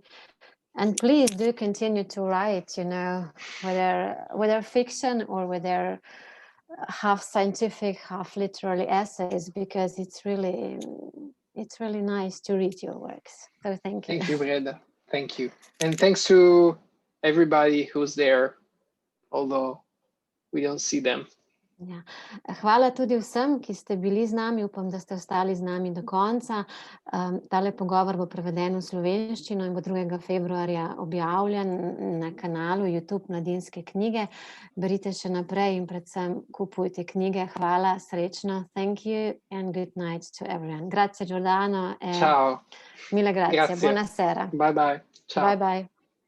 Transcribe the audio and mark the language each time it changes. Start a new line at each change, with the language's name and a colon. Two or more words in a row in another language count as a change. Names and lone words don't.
English: And please do continue to write, whether fiction or whether half scientific, half literary essays, because it's really nice to read your works. So thank you. Thank you, Breda. Thank you. And thanks to everybody who's there, although we don't see them.
Slovenian: Ja. Hvala tudi vsem, ki ste bili z nami. Upam, da ste ostali z nami do konca. Tale pogovor bo preveden v slovenščino in bo 2. februarja objavljen na kanalu YouTube Mladinske knjige. Berite še naprej in predvsem kupujte knjige. Hvala, srečno.
English: Thank you and good night to everyone.
Italian: Grazie Giordano. Ciao. Mille grazie. Grazie. Buonasera.
English: Bye bye. Ciao. Bye bye.